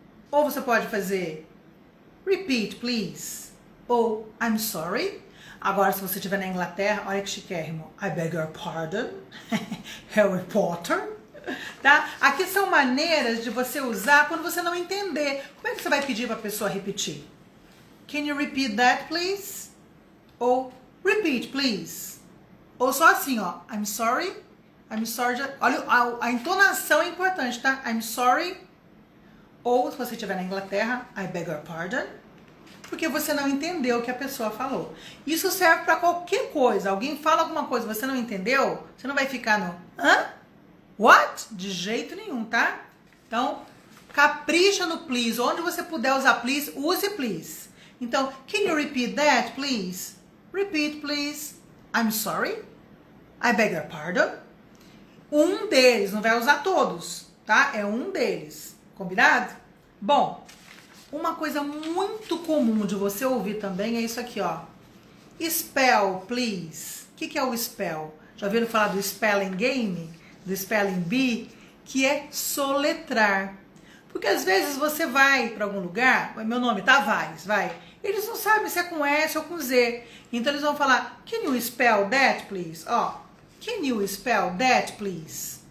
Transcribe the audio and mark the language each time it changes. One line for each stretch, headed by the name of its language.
Portuguese: Ou você pode fazer
English: repeat, please.
Portuguese: Ou
English: I'm sorry.
Portuguese: Agora, se você estiver na Inglaterra, olha que chiquérrimo.
English: I beg your pardon.
Portuguese: Harry Potter. Tá? Aqui são maneiras de você usar quando você não entender. Como é que você vai pedir para a pessoa repetir?
English: Can you repeat that, please?
Portuguese: Ou
English: repeat, please.
Portuguese: Ou só assim, ó.
English: I'm sorry. I'm sorry.
Portuguese: Olha, a entonação é importante, tá?
English: I'm sorry.
Portuguese: Ou, se você estiver na Inglaterra,
English: I beg your pardon.
Portuguese: Porque você não entendeu o que a pessoa falou. Isso serve para qualquer coisa. Alguém fala alguma coisa, você não entendeu? Você não vai ficar no what? De jeito nenhum, tá? Então, capricha no please. Onde você puder usar please, use please. Então,
English: can you repeat that, please? Repeat, please. I'm sorry. I beg your pardon.
Portuguese: Um deles, não vai usar todos, tá? É um deles. Combinado? Bom, uma coisa muito comum de você ouvir também é isso aqui, ó.
English: Spell, please.
Portuguese: O que é o spell? Já ouviram falar do spelling game? Do spelling bee? Que é soletrar. Porque às vezes você vai para algum lugar, meu nome Tavares, vai. Eles não sabem se é com S ou com Z. Então eles vão falar,
English: can you spell that, please? Ó, can you spell that, please?